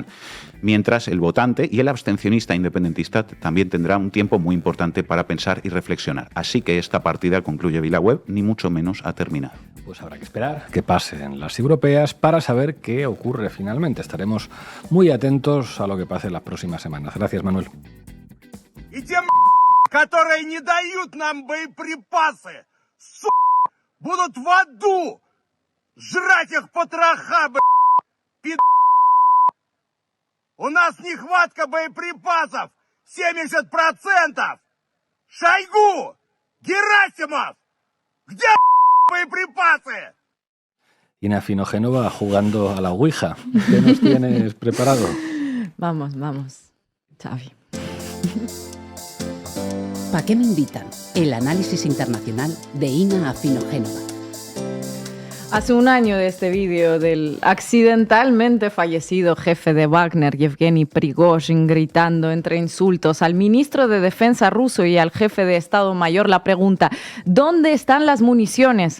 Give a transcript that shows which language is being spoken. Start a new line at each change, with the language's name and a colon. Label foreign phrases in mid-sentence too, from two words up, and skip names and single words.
Spanish: Mientras el votante y el abstencionista independentista también tendrá un tiempo muy importante para pensar y reflexionar. Así que esta partida, concluye VilaWeb, ni mucho menos ha terminado. Pues habrá que esperar que pasen las europeas para saber qué ocurre finalmente. Estaremos muy atentos a lo que pase en las próximas semanas. Gracias, Manuel.
Russian: Y те, которые не дают нам боеприпасы, будут в аду жрать их потроха, У нас нехватка боеприпасов 70%. Шойгу! Герасимов! Где боепрipase?
Spanish: Ina Finogénova jugando a la Ouija. ¿Qué nos tienes preparado? Vamos, Xavi. ¿Para qué me invitan? El análisis internacional de Ina Finogénova. Hace un año de este vídeo del accidentalmente fallecido jefe de Wagner, Yevgeny Prigozhin, gritando entre insultos al ministro de Defensa ruso y al jefe de Estado Mayor la pregunta: ¿dónde están las municiones?